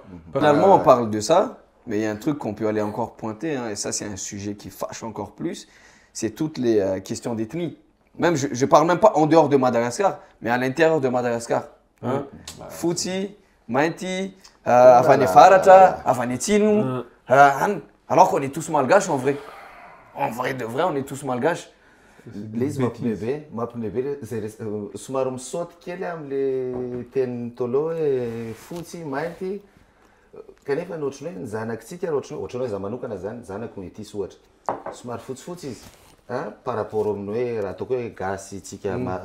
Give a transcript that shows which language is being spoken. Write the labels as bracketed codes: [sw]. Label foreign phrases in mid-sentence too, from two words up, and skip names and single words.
[fr] Finalement, on parle de ça, mais il y a un truc qu'on peut aller encore pointer, et ça c'est un sujet qui fâche encore plus, c'est toutes les questions d'ethnie. Même, je parle même pas en dehors de Madagascar, mais à l'intérieur de Madagascar. Fouti, Mainti, Avane Faratra, Avane Tinu, alors qu'on est tous malgaches en vrai. En vrai de vrai, on est tous malgaches. [mg] Le izy mampine be somary misaoty kely am'le teny tolo hoe fotsy mainty kanefa ny ohatrany hoe ny zanakitsika ohatrany hoe za manokana zany zanako métis ohatra somary fotsifotsy izy [fr] par rapport [mg] amin'ny hoe raha ataoko hoe gasy tsika